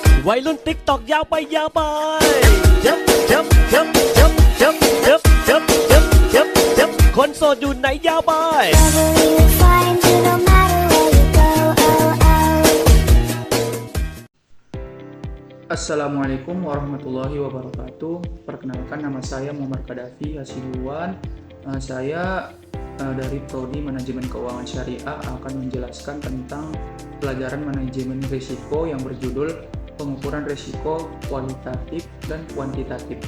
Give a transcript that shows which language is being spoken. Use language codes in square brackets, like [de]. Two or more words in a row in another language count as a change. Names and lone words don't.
[th] วัยรุ่นติ๊กตอกยาวไปยับยับยับยับยับยับยับยับยับยับคนโสดอยู่ไหนยาวไป [ar] السلام عليكم ورحمة الله وبركاته. [id] Perkenalkan, nama saya Muhammad Qaddafi Hasibuan. Saya dari Prodi Manajemen Keuangan Syariah akan menjelaskan tentang pelajaran manajemen risiko yang berjudul pengukuran risiko kualitatif dan kuantitatif.